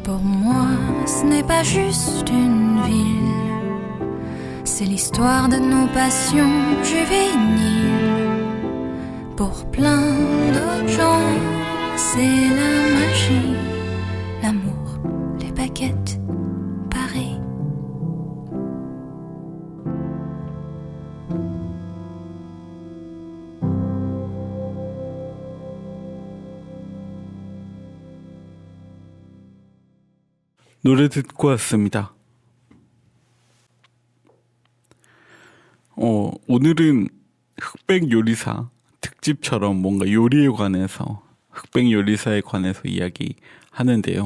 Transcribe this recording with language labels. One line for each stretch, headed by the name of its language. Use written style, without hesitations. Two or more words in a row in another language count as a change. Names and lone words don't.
French: Pour moi, ce n'est pas juste une ville, c'est l'histoire de nos passions juvéniles. Pour plein d'autres gens, c'est la magie, l'amour, les baguettes, Paris.
Korean: 노래 듣고 왔습니다. 오늘은 흑백 요리사 특집처럼 뭔가 요리에 관해서, 흑백 요리사에 관해서 이야기하는데요.